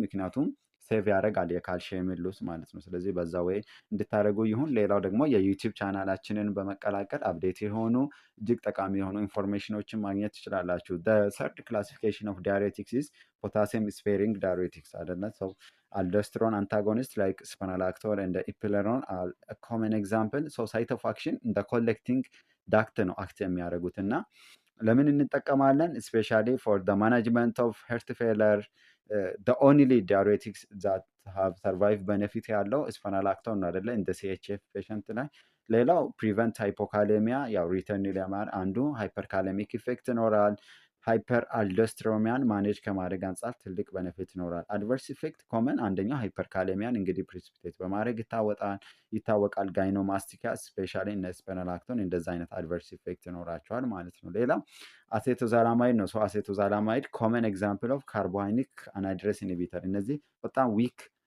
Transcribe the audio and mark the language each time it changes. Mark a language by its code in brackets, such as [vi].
[am] ምክንያቱም ሴቭ ያደርጋል የካልሽየም ሉስ ማለት ነው። ስለዚህ በዛ ወይ እንድታደርጉ ይሁን። ሌላው ደግሞ የዩቲዩብ ቻናላችንን በመቀላቀል አፕዴት የሆኑ እጅግ ጠቃሚ የሆኑ ኢንፎርሜሽኖችን ማግኘት ትችላላችሁ። ሰርድ ክላሲፊኬሽን ኦፍ ዳይሬቲክስ ኢዝ ፖታሲየም ስፔሪንግ ዳይሬቲክስ አይደለ? [en] ሰው aldosterone antagonist like spironolactone and eplerenone are a common example. So site of action in the collecting duct ነው አክት የሚያደርጉት እና ለምን እንጠቀማለን? ስፔሻሊ ፎር the management of heart failure the only diuretics that have survived benefit ያለው spironolactone ነው አይደለ? [am] እንደ CHF patient ላይ ሌላው prevent hypokalemia ያው ሪተርን ለማር አንዱ ሃይፐርካሌሚክ ኢፌክት ይኖራል። ሃይፐር አልዶስትሮሚያን ማኔጅ ከማድረግ አንጻር ትልቅ ቤኔፊት ይኖራል። አድቨርስ ኢፌክት ኮመን አንደኛው ሃይፐርካሌሚያን እንግዲህ ፕሪሲፒቴት በማድረግ ይታወቃል። ጋይኖማስቲካ ስፔሻሊ እነ ስፒሮላክቶን እንደዛ አይነት አድቨርስ ኢፌክት ይኖራቸዋል ማለት ነው። ሌላ አሴቶዛላማይድ ነው። አሴቶዛላማይድ ኮመን ኤግዛምፕል ኦፍ ካርቦሃይድሬት አናይድሬስ ኢንሂቢተር። እነዚህ በጣም ዊክ